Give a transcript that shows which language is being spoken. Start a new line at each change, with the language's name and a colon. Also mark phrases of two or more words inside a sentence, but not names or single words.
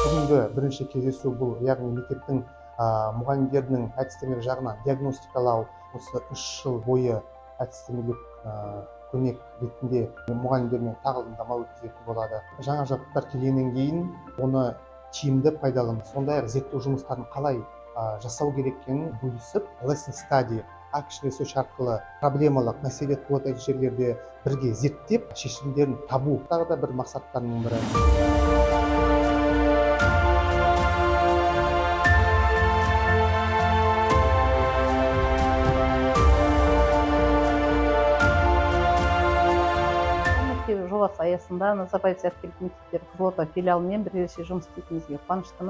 Kazakh: бүгінгі бірінші кездесу бұл, яғни мектептің мұғалімдерінің әдістемелік жағынан диагностикалау, осы 3 жыл бойы әдістемелік көмек ретінде мұғалімдермен тағылымдама өткізетін болады. Жаңа жабдықтар келгеннен кейін оны тиімді пайдаланып, сондай-ақ зерттеу жұмыстарын қалай жасау керек екенін бөлісіп,
English: lesson study action research
Kazakh: арқылы проблемалық мәселе туындайтын жерлерде бірге зерттеп, шешімдерін табу тағы да бір мақсаттарының бірі. Жобасы аясында Назарбаев зияткерлік мектептері Қызылорда филиалымен бірлесе жұмыс істейтінімізге қуаныштымын.